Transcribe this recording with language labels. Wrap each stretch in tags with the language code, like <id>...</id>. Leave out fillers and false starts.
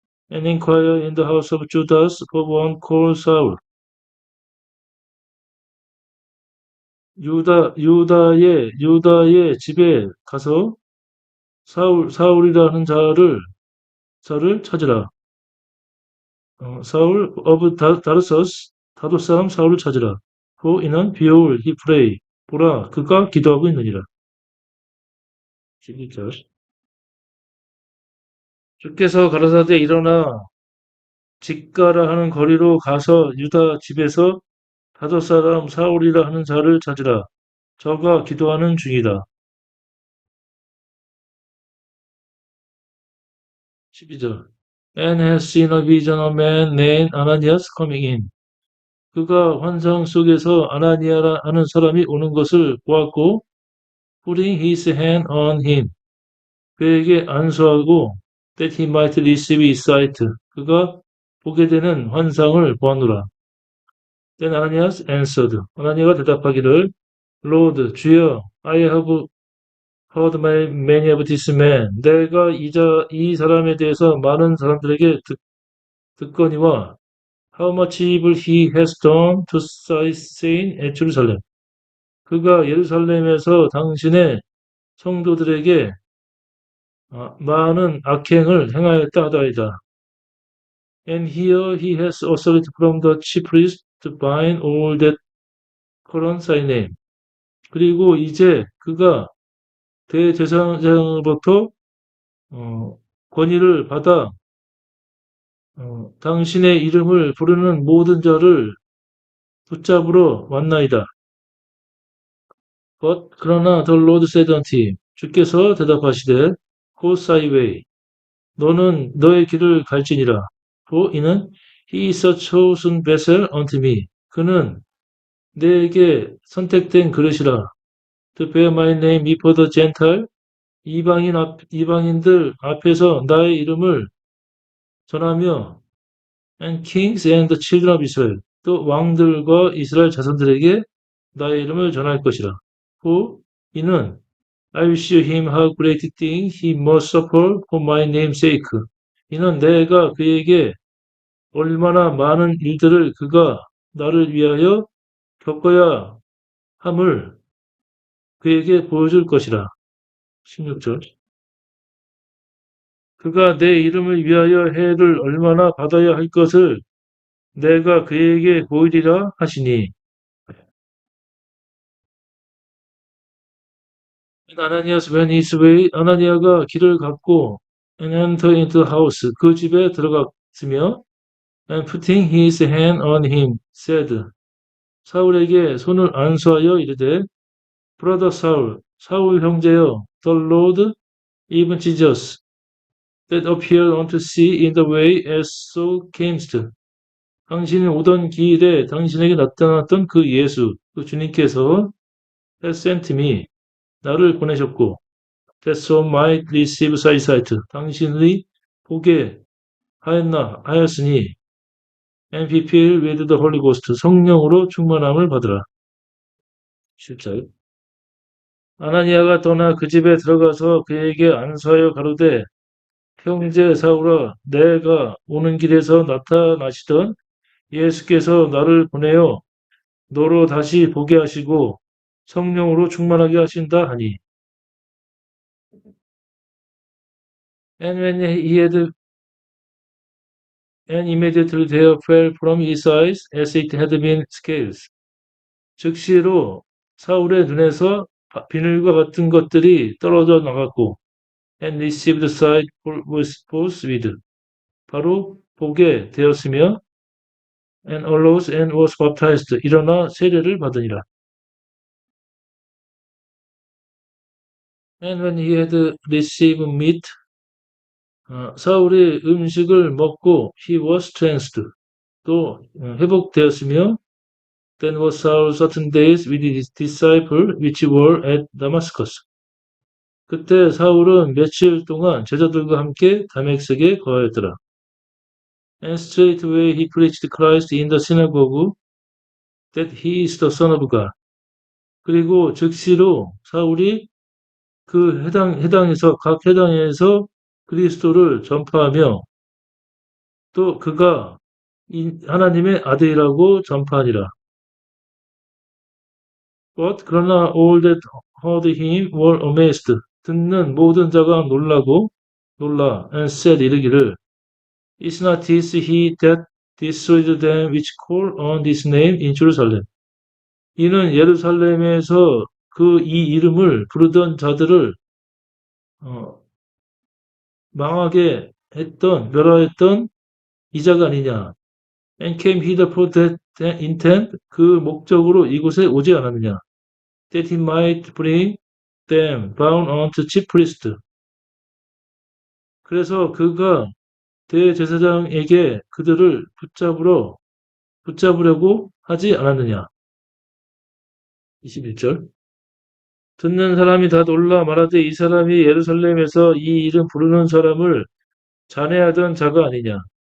<en>And inquire in the house of Judas for one called Saul.</en> <ko>유다의 집에 가서 사울이라는 자를 찾으라. 사울 of 다르서스 다도 사람 사울을 찾으라.</ko> <en>For</en> <ko>이는</ko> <en>behold he pray.</en> <ko>보라 그가 기도하고 있느니라. 11절 주께서 가라사대 일어나 직가라 하는 거리로 가서 유다 집에서 다섯 사람 사울이라 하는 자를 찾으라. 저가 기도하는 중이다.</ko> <en>12절 And has seen a vision of a man named Ananias coming in.</en> <ko>그가 환상 속에서 아나니아라 하는 사람이 오는 것을 보았고</ko> <en>putting his hand on him.</en> <ko>그에게 안수하고</ko> <en>that he might receive his sight.</en> <ko>그가 보게 되는 환상을 보았노라.</ko> <en>Then Ananias answered.</en> <ko>아나니아가 대답하기를</ko> <en>Lord,</en> <ko>주여,</ko> <en>I have heard many of this man.</en> <ko>내가 이 사람에 대해서 많은 사람들에게 듣거니와</ko> <en>how much evil he has done to thy saints at Jerusalem.</en> <ko>그가 예루살렘에서 당신의 성도들에게 많은 악행을 행하였다 하다이다.</ko> <en>And here he has authority from the chief priest to bind all that call on thy name.</en> <ko>그리고 이제 그가 대제사장으로부터 권위를 받아 당신의 이름을 부르는 모든 자를 붙잡으러 왔나이다.</ko> <en>But</en> <ko>그러나</ko> <en>the Lord said unto him,</en> <ko>주께서 대답하시되</ko> <en>Go thy way.</en> <ko>너는 너의 길을 갈지니라.</ko> <en>For</en> <ko>이는</ko> <en>he is a chosen vessel unto me.</en> <ko>그는 내게 선택된 그릇이라.</ko> <en>To bear my name before the Gentile.</en> <ko>이방인들 앞에서 나의 이름을 전하며</ko> <en>and kings and the children of Israel.</en> <ko>또 왕들과 이스라엘 자손들에게 나의 이름을 전할 것이라.</ko> <en>For</en> <ko>이는</ko> <en>I will show him how great things he must suffer for my name's sake.</en> <ko>이는 내가 그에게 얼마나 많은 일들을 그가 나를 위하여 겪어야 함을 그에게 보여줄 것이라. 16절. 그가 내 이름을 위하여 해를 얼마나 받아야 할 것을 내가 그에게 보이리라 하시니.</ko> <en>아나니아스 when his way,</en> <ko>아나니아가 길을 갔고</ko> <en>and enter into the house,</en> <ko>그 집에 들어갔으며</ko> <en>and putting his hand on him, said,</en> <ko>사울에게 손을 안수하여 이르되</ko> <en>brother Saul,</en> <ko>사울 형제여,</ko> <en>the Lord, even Jesus, that appeared unto thee in the way as thou camest.</en> <ko>당신이 오던 길에 당신에게 나타났던 그 예수, 그 주님께서</ko> <en>has sent me,</en> <ko>나를 보내셨고</ko> <en>that so might receive thy sight,</en> <ko>당신의 보게 하였으니</ko> <en>and be filled with the Holy Ghost,</en> <ko>성령으로 충만함을 받으라. 10절. 아나니아가 떠나 그 집에 들어가서 그에게 안수하여 가로되 형제 사울아, 내가 오는 길에서 나타나시던 예수께서 나를 보내어 너로 다시 보게 하시고 성령으로 충만하게 하신다 하니.</ko> <en>And when he had, and immediately there fell from his eyes as it had been scales.</en> <ko>즉시로 사울의 눈에서 비늘과 같은 것들이 떨어져 나갔고</ko> <en>and received sight forthwith,</en> <ko>바로 보게 되었으며</ko> <en>and arose and was baptized,</en> <ko>일어나 세례를 받으니라.</ko> <en>And when he had received meat,</en> <ko>사울이 음식을 먹고</ko> <en>he was strengthened,</en> <ko>또 회복되었으며</ko> <en>then was Saul certain days with his disciples which were at Damascus.</en> <ko>그때 사울은 며칠 동안 제자들과 함께 다메섹에 거하였더라.</ko> <en>And straightway he preached Christ in the synagogue, that he is the Son of God.</en> <ko>그리고 즉시로 사울이 그 해당에서 각 해당에서 그리스도를 전파하며 또 그가 하나님의 아들이라고 전파하니라.</ko> <en>But</en> <ko>그러나</ko> <en>all that heard him were amazed.</en> <ko>듣는 모든 자가 놀라</ko> <en>and said</en> <ko>이르기를</ko> <en>Is not this he that destroyed them which call on this name in Jerusalem?</en> <ko>이는 예루살렘에서 그 이 이름을 부르던 자들을 망하게 했던 멸하였던 이자가 아니냐.</ko> <en>And came hither for that intent,</en> <ko>그 목적으로 이곳에 오지 않았느냐.</ko> <en>That he might bring them bound unto chief priest.</en> <ko>그래서 그가 대제사장에게 그들을 붙잡으려고 하지 않았느냐. 21절. 듣는 사람이 다 놀라 말하되 이 사람이 예루살렘에서 이 이름 부르는 사람을 잔해하던 자가 아니냐.</ko>